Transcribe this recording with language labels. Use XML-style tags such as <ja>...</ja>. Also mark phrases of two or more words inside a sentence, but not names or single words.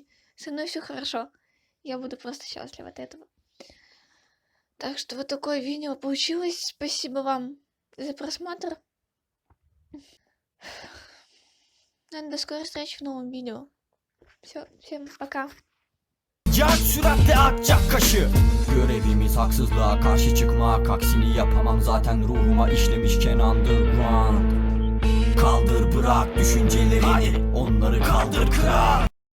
<ru>Со мной все хорошо. Я буду просто счастлива от этого. Так что вот такое видео получилось. Спасибо вам за просмотр. До скорой встречи в новом видео. Все, всем пока.</ru> <tr>Sıcak süratle akacak kaşı. Görevimiz haksızlığa karşı çıkmak. Aksini yapamam zaten ruhuma işlemişken underground. Kaldır bırak düşüncelerini, onları kaldır kırar.</tr>